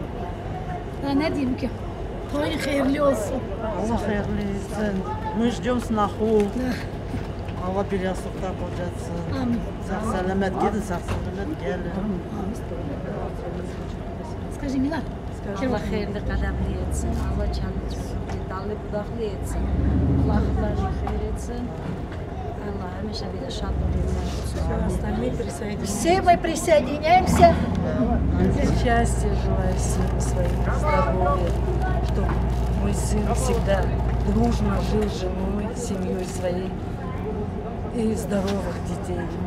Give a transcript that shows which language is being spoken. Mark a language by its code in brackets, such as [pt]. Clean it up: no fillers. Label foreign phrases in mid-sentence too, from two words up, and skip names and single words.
[tr] Daha ne diyeyim ki? [az] Toyun xeyirli olsun. Allah xeyirli etsin. [ru] Мы ждем сноху. [tr] Allah bir yastıkta kocatsın. Amin. Sağ selamet gidin, sağ selamet gelin. [ru] Скажи, Milad. [az] Allah xeyirli qədəmli etsin, Allah canlı dallı budaqlı etsin, Allah axılarını xeyir etsin, Allah həmişə bir də şadlıq etsin. [ru] Все мы присоединяемся. Счастья желаю всем своим, здоровья, чтобы мой сын всегда дружно жил с женой, семьей своей и здоровых детей.